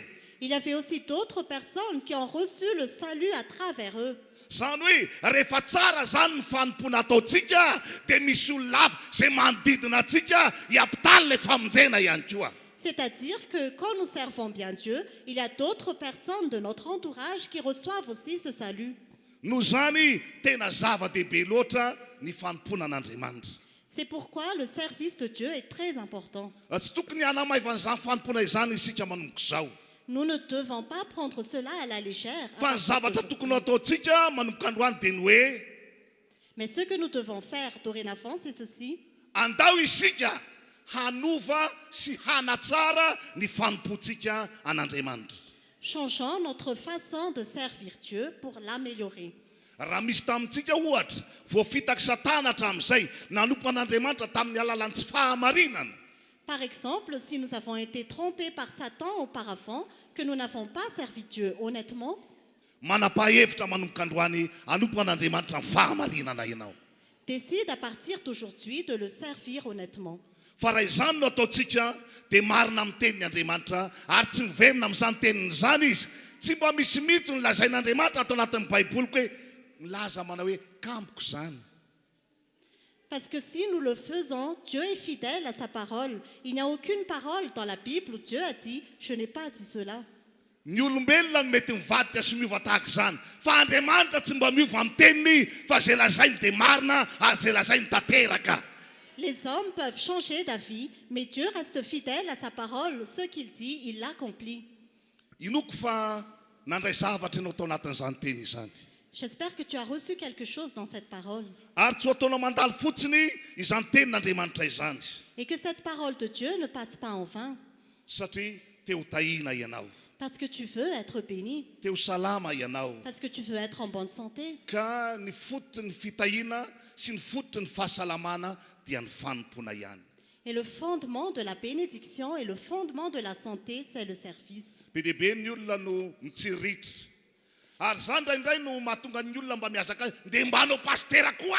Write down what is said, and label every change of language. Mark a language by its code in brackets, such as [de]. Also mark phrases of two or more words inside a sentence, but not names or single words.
[fr] il y avait aussi d'autres personnes qui ont reçu le salut à travers eux. [mg] Zany hoe rehefa tsara zany ny fanompona ataontsika dia misy olona hafa izay manodidina antsika hiampitany ilay famonjena ihany koa. [fr] C'est-à-dire que quand nous servons bien Dieu, il y a d'autres personnes de notre entourage qui reçoivent aussi ce salut. [mg] Noho zany tena zava-dehibe loatra ny fanompona an'Andriamanitra. [fr] C'est pourquoi le service de Dieu est très important. [mg] Tsy tokony hanamaivana izany fanompona izany isika manomboka izao. [fr] Nous ne devons pas prendre cela à la légère. à [mg] Fa ny [fr] partir [mg] zavatra [fr] d'aujourd'hui. [mg] tokony ataontsika manomboka androany dia ny hoe [fr] Mais ce que nous devons faire dorénavant, c'est ceci. [mg] andao isika hanova sy hanatsara ny fanompontsika an'Andriamanitra. [fr] Changeons notre façon de servir Dieu pour l'améliorer. [mg] Raha misy tamintsika ohatra voafitaky satana hatramin'izay nanompo an'Andriamanitra tamin'ny alalan'ny tsy fahamarinana. [fr] Par exemple, si nous avons été trompés par Satan auparavant, que nous n'avons pas servi Dieu honnêtement, [mg] Manapa-hevitra manomboka androany hanompo an'Andriamanitra ny fahamarinana ianao. [fr] décide à partir d'aujourd'hui de le servir honnêtement. [mg] Fa raha izany no ataontsika dia marina amin'ny tenin'Andriamanitra ary tsy miverina amin'izany teniny izany izy. Tsy mba misy mihitsy ny lazain'Andriamanitra atao anatin'ny baiboliko hoe milaza manao hoe kampoko izany. [fr] Parce que si nous le faisons, Dieu est fidèle à sa parole. Il n'y a aucune parole dans la Bible où Dieu a dit « Je n'ai pas dit cela ». [mg] Ny olombelona no mety mivadika sy miova tahaka izany. Fa Andriamanitra tsy mba miova amin'ny teniny fa izay lazainy dia marina ary izay lazainy tanteraka. [fr] Les hommes peuvent changer d'avis, mais Dieu reste fidèle à sa parole. Ce qu'il dit, il l'accomplit. [mg] Inoko fa nandray zavatra ianao tao anatin'izany teny izany. [fr] J'espère que tu as reçu quelque chose dans cette parole [mg] Ary tsy ho ataonao mandalo fotsiny izany tenin'Andriamanitra izany. [fr] et que cette parole de Dieu ne passe pas en vain [mg] Satria te ho tahina ianao. [fr] parce que tu veux être béni, [mg] Te ho salama ianao. [fr] parce que tu veux être en bonne santé. [mg] Ka ny foton'ny fitahiana sy ny foton'ny fahasalamana dia ny fanompona ihany. [fr] Et le fondement de la bénédiction et le fondement de la santé, c'est le service. [mg] Be deaibe ny olona no mitsiriritra. Ary zany indraindray no mahatonga ny olona mba miazaka dia mba hanao pastera koa.